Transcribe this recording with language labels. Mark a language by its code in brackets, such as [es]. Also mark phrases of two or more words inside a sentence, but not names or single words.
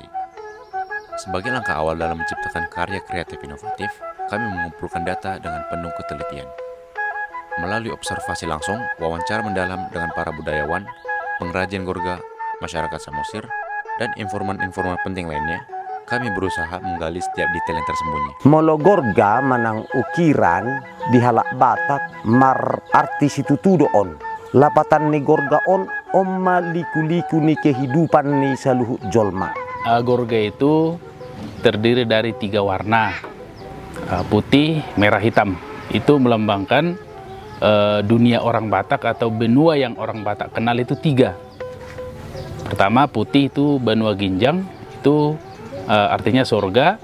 [id] Sebagai langkah awal dalam menciptakan karya kreatif inovatif, kami mengumpulkan data dengan penuh ketelitian. Melalui observasi langsung, wawancara mendalam dengan para budayawan, pengrajin gorga, masyarakat Samosir, dan informan-informan penting lainnya, kami berusaha menggali setiap detail yang tersembunyi. [bbc] Molo gorga manang ukiran di halak Batak mar artis itu tudo on. Lapatan ni gorga on omma liku-liku ni kehidupan ni saluhut jolma. [id] Gorga itu terdiri dari 3 warna, putih, merah, hitam. Itu melambangkan dunia orang Batak atau benua yang orang Batak kenal itu 3. Pertama, putih itu benua Ginjang, itu artinya surga.